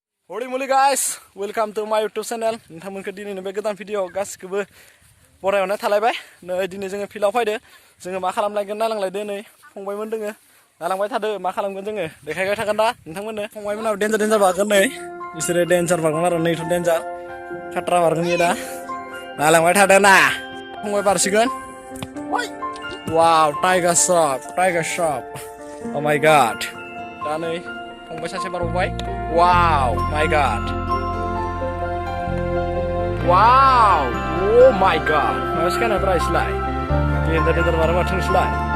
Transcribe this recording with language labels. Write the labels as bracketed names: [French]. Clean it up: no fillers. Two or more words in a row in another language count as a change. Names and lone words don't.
[English] Holy moly guys, welcome to my YouTube channel. [Bodo] नोंथांमोनखौ दिनैनि बे गोदान भिडिअ गासिखौबो बरायहरनाय थालायबाय। नै दिनै जोङो फिल्डआव फैदो। जोङो मा खालामलायगोन नायलांलायदो नै फंबायमोन दोङो। नायलांबाय थादो मा खालामगोन जोङो देखायबाय थागोन दा नोंथांमोननो। फंबायमोनाबो डेन्जार बारगोन नै। बिसोरो डेन्जार बारगोन आरो नैथ' डेन्जार। खाट्रा बारगोन इयो दा। नायलांबाय थादो ना। फंबाय बारसिगोन। वाव, टाइगार श्रफ। [English] Oh my god. [Bodo] दा नै फंबाय सासे बारबावबाय। [English] Wow, my god. Wow, oh my god. [Malay] Mas kan apa istilah? Ini tadi terbaru macam istilah.